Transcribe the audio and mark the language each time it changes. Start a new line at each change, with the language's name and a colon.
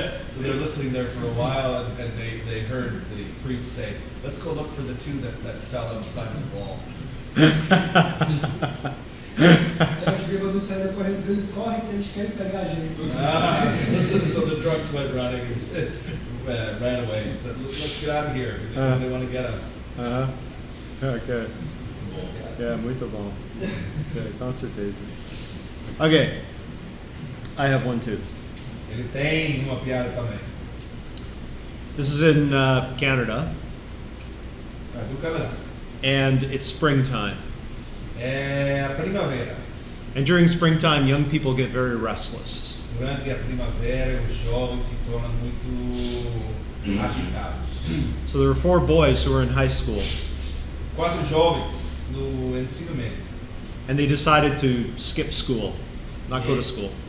English: So they're listening there for a while, and they heard the priest say, let's go look for the two that fell outside the wall.
Portuguese: Aí os bêbados saíram correndo dizendo, corre que eles querem pegar a gente.
English: So the drunks went running and ran away and said, let's get out of here because they want to get us. Ok.
Portuguese: É, muito bom.
English: Okay,
Portuguese: com certeza.
English: Okay. I have one too.
Portuguese: Ele tem uma piada também.
English: This is in Canada,
Portuguese: Do Canadá.
English: and it's springtime.
Portuguese: É a primavera.
English: And during springtime, young people get very restless.
Portuguese: Durante a primavera, os jovens se tornam muito agitados.
English: So there were 4 boys who were in high school,
Portuguese: 4 jovens no ensino médio.
English: and they decided to skip school, not go to school.